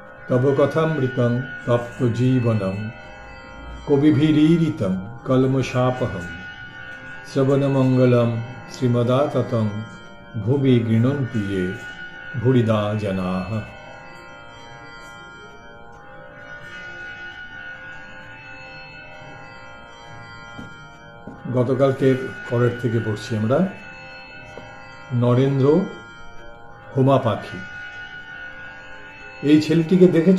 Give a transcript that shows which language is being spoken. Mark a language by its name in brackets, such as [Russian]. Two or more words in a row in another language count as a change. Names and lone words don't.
[Sanskrit] तव कथामृतं तप्तजीवनं कविभिरीरितं कल्मषापहं श्रवणमङ्गलं श्रीमदाततं भुवि गृह्णन्ति ये भूरिदा जनाः। [Bangla] গতকালকের পরের থেকে পড়ছি আমরা নরেন্দ্র হোমা পাখি। এই ছেলেটিকে দেখেছ?